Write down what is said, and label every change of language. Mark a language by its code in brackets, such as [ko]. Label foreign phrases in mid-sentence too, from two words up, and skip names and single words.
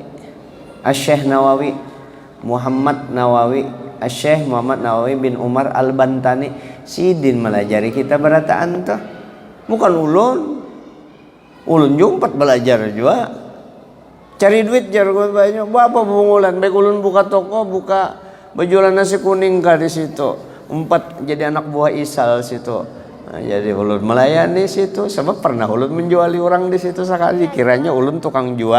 [bjn] Asy-Syaikh Nawawi Muhammad Nawawi, Asy-Syaikh Muhammad Nawawi bin Umar Al-Bantani sidin melajari kita berataan tuh. Bukan ulun jumpat belajar juga. Cari duit jar banyak. Apa bungulan baik ulun buka toko, buka berjualan nasi kuning kah di situ. 4 jadi anak buah Isal situ. Nah, jadi ulun melayani situ sebab pernah ulun menjuali orang di situ sekali kiranya ulun tukang jual.